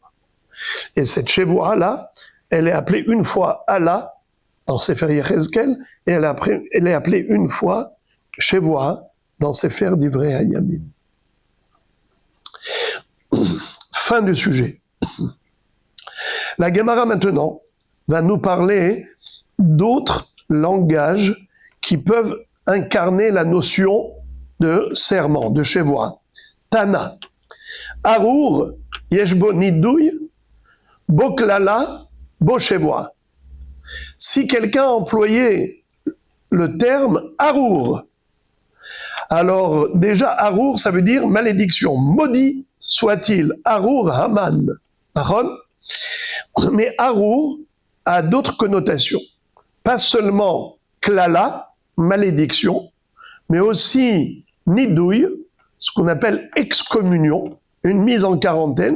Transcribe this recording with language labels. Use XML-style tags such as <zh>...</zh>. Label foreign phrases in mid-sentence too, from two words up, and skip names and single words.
<fr>Et cette Shevoa-là, elle est appelée une fois Allah, dans Sefer Yechezkel, et elle est appelée une fois Shevoa, dans Sefer Divrei Hayamim. Fin du sujet. La Gemara maintenant va nous parler d'autres langages qui peuvent incarner la notion de serment, de Shevoa.</fr> <he>Tana, Arur, Yeshbo Nidouy, Boklala, Bo Shevoa.</he> <fr>Si quelqu'un employait le terme Arur, alors déjà Arur, ça veut dire malédiction, maudit soit-il,</fr> <he>Arur Haman.</he> <fr>Mais Arur a d'autres connotations. Pas seulement Klala, malédiction, mais aussi Nidouille, ce qu'on appelle excommunion, une mise en quarantaine.</fr>